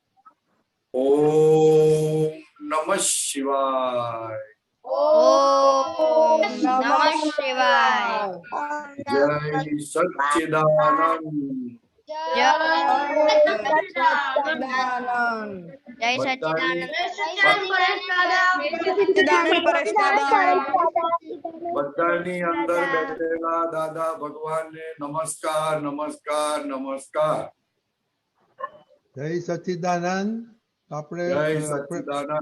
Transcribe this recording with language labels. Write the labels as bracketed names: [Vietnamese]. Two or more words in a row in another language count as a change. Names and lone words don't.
[Sanskrit] ओम नमः शिवाय, ओम नमः शिवाय। [Gujarati] જય સચ્ચિદાનંદ। જય સચ્ચિદાનંદ, જય સચ્ચિદાનંદ, બધાની અંદર બેઠેલા દાદા ભગવાનને નમસ્કાર નમસ્કાર નમસ્કાર. જય સચ્ચિદાનંદ. આપણે જય સચ્ચિદાનંદ.